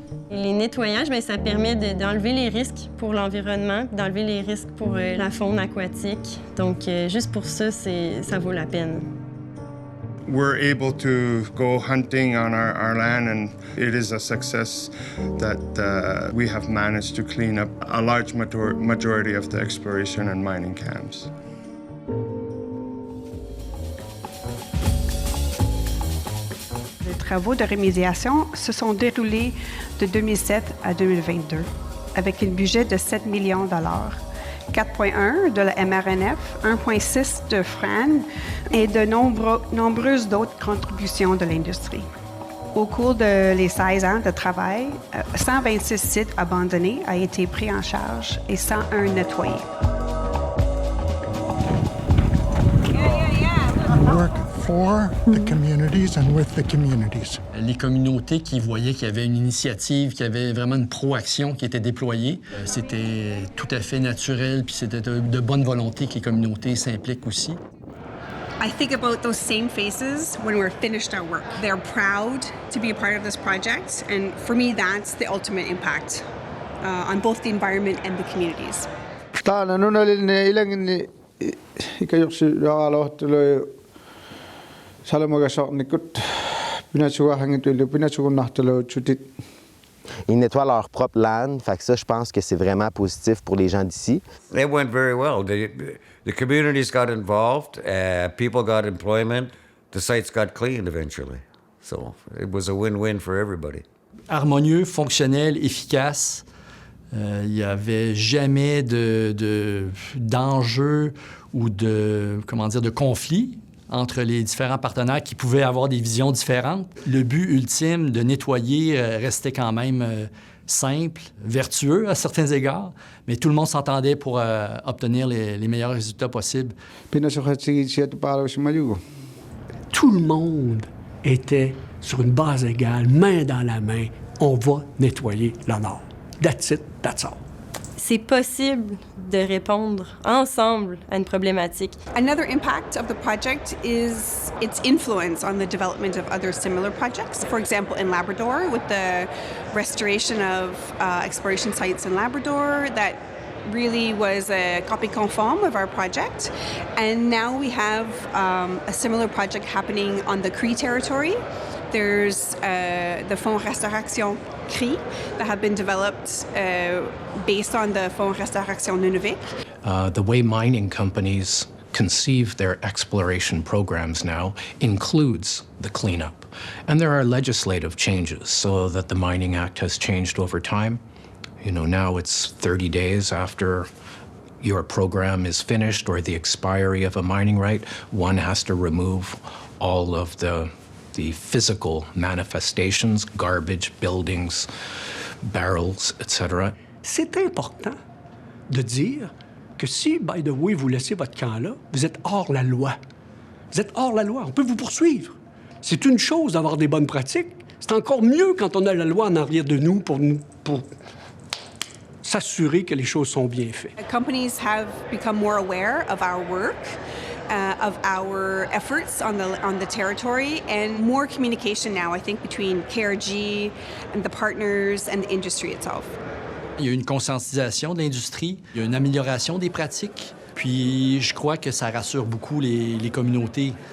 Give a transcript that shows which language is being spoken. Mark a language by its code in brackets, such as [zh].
[fr] Les nettoyages, ça permet d'enlever les risques pour l'environnement, d'enlever les risques pour la faune aquatique. Donc, juste pour ça, ça vaut la peine. [en] We're able to go hunting on our land, and it is a success that we have managed to clean up a large majority of the exploration and mining camps. [fr] Les travaux de rémédiation se sont déroulés de 2007 à 2022 avec un budget de 7 millions $, 4,1 de la MRNF, 1,6 de FRAN et de nombreuses d'autres contributions de l'industrie. Au cours de les 16 ans de travail, 126 sites abandonnés ont été pris en charge et 101 nettoyés. [en] For the communities and with the communities. [fr] Les communautés qui voyaient qu'il y avait une initiative, qu'il y avait vraiment une proaction qui était déployée, c'était tout à fait naturel, puis c'était de bonne volonté que les communautés s'impliquent aussi. [en] I think about those same faces when we're finished our work. They're proud to be a part of this project, and for me, that's the ultimate impact on both the environment and the communities. [fr] Ils nettoient leur propre land, fait que ça, je pense que c'est vraiment positif pour les gens d'ici. [en] It went very well. The communities got involved, people got employment, the sites got cleaned eventually. So it was a win-win for everybody. [fr] Harmonieux, fonctionnel, efficace. Il n'y avait jamais d'enjeu ou de conflit entre les différents partenaires qui pouvaient avoir des visions différentes. Le but ultime de nettoyer restait quand même simple, vertueux à certains égards, mais tout le monde s'entendait pour obtenir les meilleurs résultats possibles. Tout le monde était sur une base égale, main dans la main. On va nettoyer le Nord. [en] That's it, that's all. [fr] C'est possible de répondre ensemble à une problématique. [en] Another impact of the project is its influence on the development of other similar projects. For example, in Labrador, with the restoration of exploration sites in Labrador, that really was a copy conforme of our project. And now we have a similar project happening on the Cree territory. There's the Fonds Restauration Cree that have been developed based on the Fonds Restauration Nunavik. The way mining companies conceive their exploration programs now includes the cleanup. And there are legislative changes so that the Mining Act has changed over time. You know, now it's 30 days after your program is finished or the expiry of a mining right, one has to remove all of the physical manifestations, garbage, buildings, barrels, etc. [fr] C'est important de dire que si, [en] by the way, [fr] vous laissez votre camp là, vous êtes hors la loi. Vous êtes hors la loi. On peut vous poursuivre. C'est une chose d'avoir des bonnes pratiques. C'est encore mieux quand on a la loi en arrière de nous pour s'assurer que les choses sont bien faites. [en] Companies have become more aware of our work. Of our efforts on the territory, and more communication now, I think, between KRG and the partners and the industry itself. [fr] Il y a une conscientisation de l'industrie, il y a une amélioration des pratiques, puis je crois que ça rassure beaucoup les communautés.